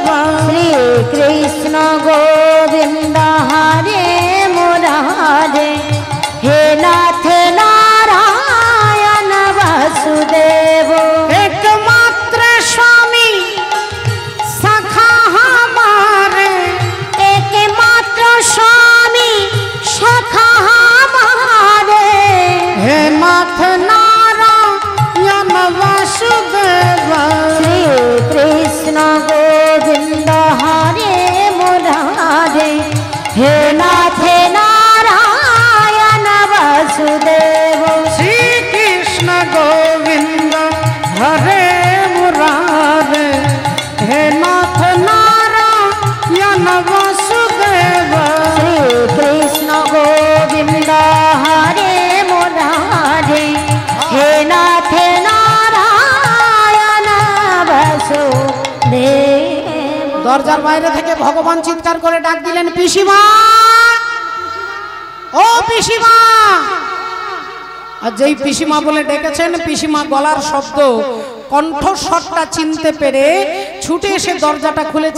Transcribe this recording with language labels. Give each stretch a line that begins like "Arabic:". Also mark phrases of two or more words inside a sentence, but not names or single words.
Sanskrit: শ্রীকৃষ্ণ গোবিন্দ হরে মুরারে হে নাথ নারায়ণ বাসুদেব।
Hindi: एकमात्र स्वामी सखा हमारे, एकमात्र स्वामी सखा हमारे
Sanskrit: हे नाथ नारायण वासुदेव। श्रीकृष्ण गोविंद हरे मुरारे हे नाथ नारायण वासुदेव। श्रीकृष्ण गोविंद हरे मुरारे हे नाथ नारायण वासुदेव। श्रीकृष्ण गोविंद हरे मुरारे हे नाथ नारायण वासुदेव।
Bangla: দরজার বাইরে থেকে ভগবান চিৎকার করে ডাক দিলেন, পিসিমা, ও পিসিমা। আর যেই পিসিমা বলে ডেকেছেন, পিসিমা গলার শব্দ, কণ্ঠস্বরটা চিনতে পেরে ছুটে এসে দরজাটা খুলেছে।